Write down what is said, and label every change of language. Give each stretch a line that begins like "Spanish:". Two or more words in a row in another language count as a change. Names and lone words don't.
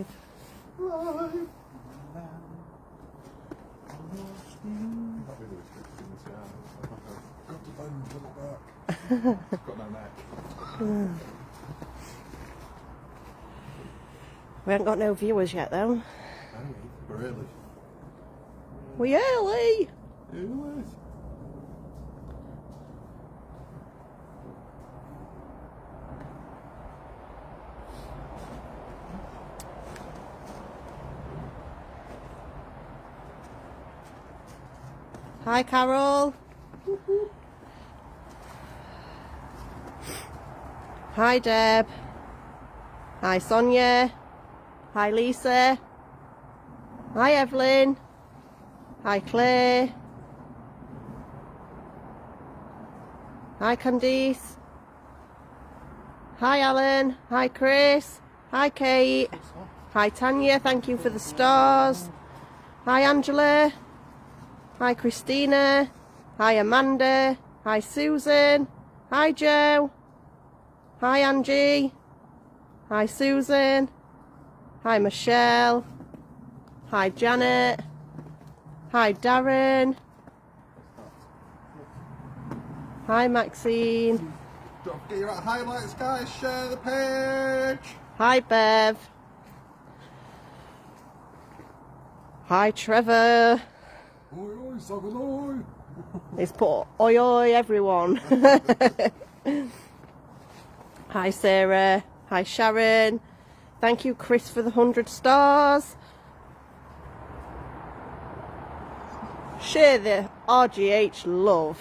English: Live. Got to bend the back. Got no neck. We haven't got no viewers yet though. We're early. We early! Early. Hi Carol. Hi Deb. Hi Sonia. Hi Lisa. Hi Evelyn. Hi Claire. Hi Candice. Hi Alan. Hi Chris. Hi Kate. Hi Tanya, thank you for the stars. Hi Angela. Hi Christina. Hi Amanda. Hi Susan. Hi Joe. Hi Angie. Hi Susan. Hi Michelle. Hi Janet. Hi Darren. Hi Maxine. Don't forget your highlights, guys. Share the page. Hi Bev. Hi Trevor. Oi, oi, sucker, oi. He's put oi oi everyone. Hi Sarah. Hi Sharon. Thank you Chris for the 100 stars. Share the RGH love.